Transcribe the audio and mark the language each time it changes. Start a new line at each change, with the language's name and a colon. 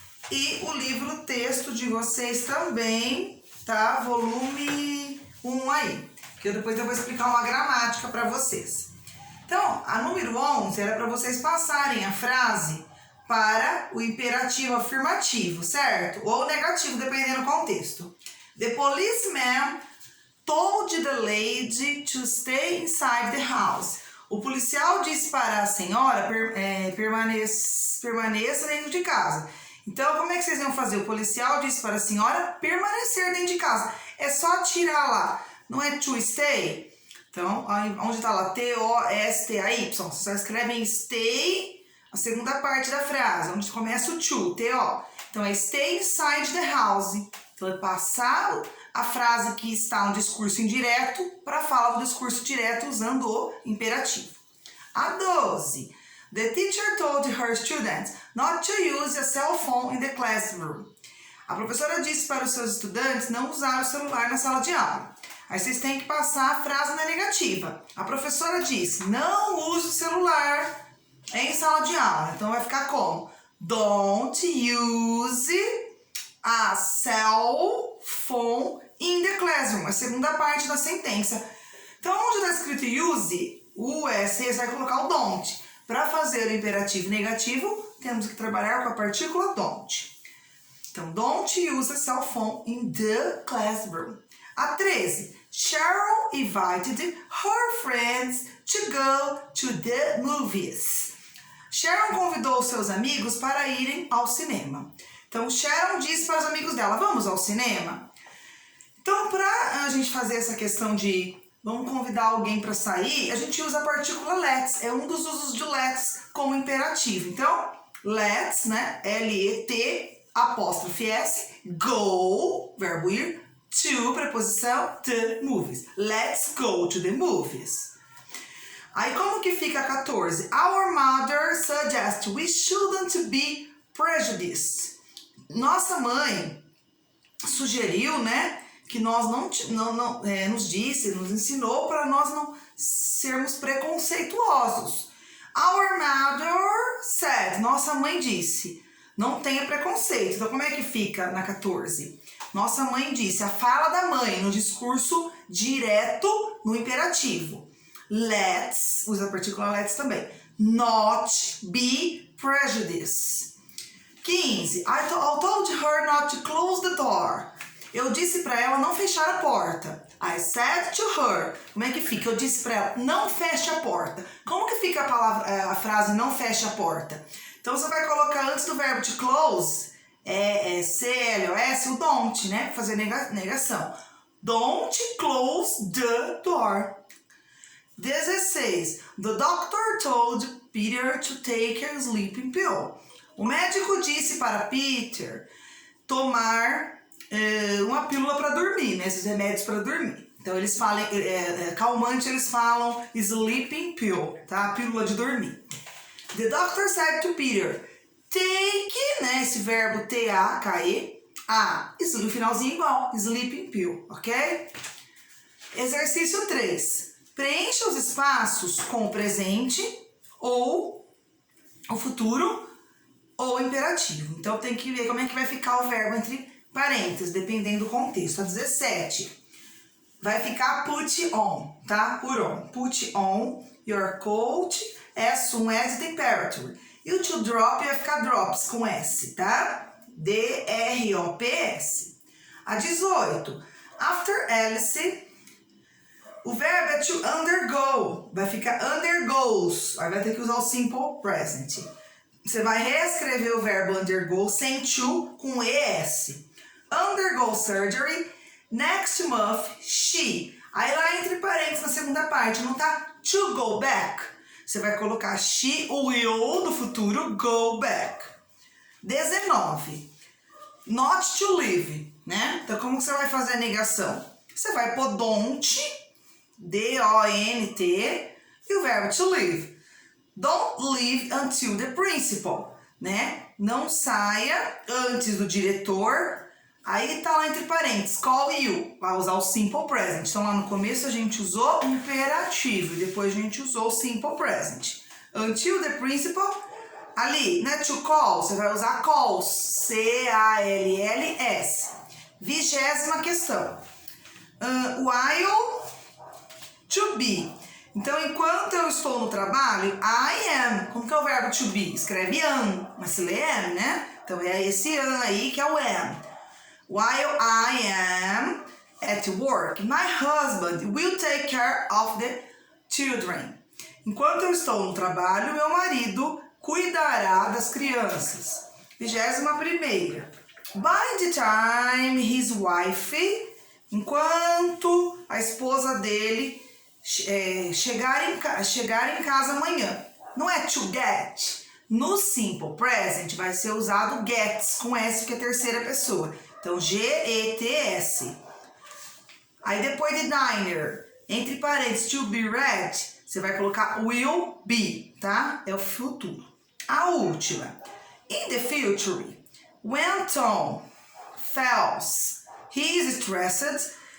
Portuguese: E o livro texto de vocês também, tá? Volume 1 aí. Que depois eu vou explicar uma gramática para vocês. Então, a número 11 era para vocês passarem a frase para o imperativo afirmativo, certo? Ou negativo, dependendo do contexto.
English: The policeman told the lady to stay inside the house.
Portuguese: O policial disse para a senhora permaneça dentro de casa. Então, como é que vocês iam fazer? O policial disse para a senhora permanecer dentro de casa. É só tirar lá. Não é
English: to stay?
Portuguese: Então, onde está lá? T-O-S-T-A-Y. Vocês só escrevem stay, a segunda parte da frase, onde começa o to, T-O. Então, é
English: stay inside the house.
Portuguese: Então, é passar a frase que está no discurso indireto para falar do discurso direto usando o imperativo. A 12.
English: The teacher told her students not to use a cell phone in the classroom.
Portuguese: A professora disse para os seus estudantes não usar o celular na sala de aula. Aí vocês têm que passar a frase na negativa. A professora disse, não use o celular em sala de aula. Então vai ficar como?
English: Don't use a cell phone in the classroom.
Portuguese: A segunda parte da sentença. Então onde está escrito use, você vai colocar o don't. Para fazer o imperativo negativo, temos que trabalhar com a partícula don't. Então,
English: don't use a cell phone in the classroom. A 13. Cheryl invited her friends to go to the movies.
Portuguese: Sharon convidou seus amigos para irem ao cinema. Então, Sharon disse para os amigos dela, vamos ao cinema? Então, para a gente fazer essa questão de vamos convidar alguém para sair, a gente usa a partícula let's. É um dos usos de let's como imperativo. Então, let's, né? L-E-T, apóstrofe S, go, verbo ir, to, preposição, the movies.
English: Let's go to the movies.
Portuguese: Aí como que fica a 14?
English: Our mother suggests we shouldn't be prejudiced.
Portuguese: Nossa mãe sugeriu, né, que nós nos disse, nos ensinou para nós não sermos preconceituosos.
English: Our mother said,
Portuguese: nossa mãe disse, não tenha preconceito. Então como é que fica na 14? Nossa mãe disse, a fala da mãe no discurso direto no imperativo.
English: Let's,
Portuguese: usa a partícula let's também.
English: Not be prejudiced. 15. I told her not to close the door.
Portuguese: Eu disse para ela não fechar a porta.
English: I said to her.
Portuguese: Como é que fica? Eu disse para ela, não feche a porta. Como que fica a frase não feche a porta? Então você vai colocar antes do verbo to close, C-L-O-S, o don't, né? Fazer negação.
English: Don't close the door.
Portuguese: 16.
English: The doctor told Peter to take a sleeping pill.
Portuguese: O médico disse para Peter tomar uma pílula para dormir, né? Esses remédios para dormir. Então eles falam, calmante eles falam sleeping pill, tá? Pílula de dormir.
English: The doctor said to Peter, take,
Portuguese: né? Esse verbo T-A-K-E, o finalzinho igual, sleeping pill, ok? Exercício 3. Preencha os espaços com o presente ou o futuro ou o imperativo. Então tem que ver como é que vai ficar o verbo entre parênteses, dependendo do contexto. A 17. Vai ficar
English: put on, tá? Put on. Put on your coat as soon as the temperature.
Portuguese: E o to drop vai ficar drops com S, tá? D-R-O-P-S. A 18.
English: After Alice,
Portuguese: o verbo é to undergo. Vai ficar undergoes. Aí vai ter que usar o simple present. Você vai reescrever o verbo undergo sem to com ES.
English: Undergo surgery. Next month, she.
Portuguese: Aí lá entre parênteses na segunda parte, não tá to go back. Você vai colocar she, o will do futuro, go back. 19. Not to live, né? Então como que você vai fazer a negação? Você vai pôr don't, D-O-N-T, e o verbo to live.
English: Don't leave until the principal,
Portuguese: né? Não saia antes do diretor. Aí tá lá entre parênteses,
English: call you,
Portuguese: vai usar o simple present. Então lá no começo a gente usou o imperativo e depois a gente usou o simple present.
English: Until the principal,
Portuguese: ali, né, to call, você vai usar calls, C-A-L-L-S. 20ª questão.
English: While to be.
Portuguese: Então, enquanto eu estou no trabalho,
English: I am.
Portuguese: Como que é o verbo to be? Escreve am, mas se lê am, né? Então é esse am aí que é o am.
English: While I am at work, my husband will take care of the children.
Portuguese: Enquanto eu estou no trabalho, meu marido cuidará das crianças. 21ª.
English: By the time his wife,
Portuguese: enquanto a esposa dele chegar em casa amanhã. Não é to get. No simple present vai ser usado gets com S, que é a terceira pessoa. Então, G-E-T-S. Aí depois de diner, entre parênteses, to be read, você vai colocar
English: will be,
Portuguese: tá? É o futuro. A última.
English: In the future, when Tom feels he is stressed.